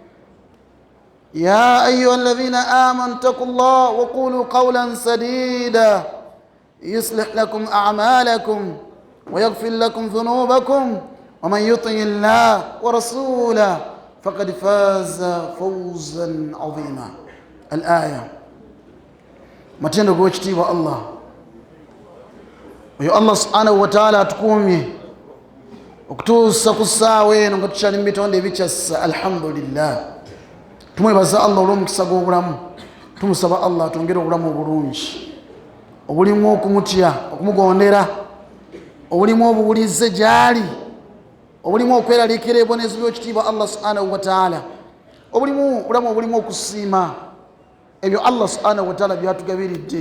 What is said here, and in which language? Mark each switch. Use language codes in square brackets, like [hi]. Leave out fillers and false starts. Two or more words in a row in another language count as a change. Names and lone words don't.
[ar] يا أيها الذين آمنوا اتقوا الله وقولوا قولا سديدا يصلح لكم أعمالكم ويغفر لكم ذنوبكم ومن يطع الله ورسوله فقد فاز فوزا عظيما. الآية. [lg] matendo kuchitiwa Allah oyo Allah [ar] سبحانه وتعالى [lg] atukumye okutuusa ku ssaawa eno nga tukyali mu bitonde ebikyassa. Alhamdulillah, tumwebaza Allah olw'omukisa gw'obulamu. Tumusaba Allah atwongere obulamu obulungi obulimu okumutya, okumugondera, obulimu obuwulize gy'ali, obulimu okweraliikira ebibonezo by'ekitiibwa Allah [ar] سبحانه وتعالى, [lg] obulamu obulimu okusiima ebyo Allah [ar] سبحانه وتعالى [lg] byatugabiridde.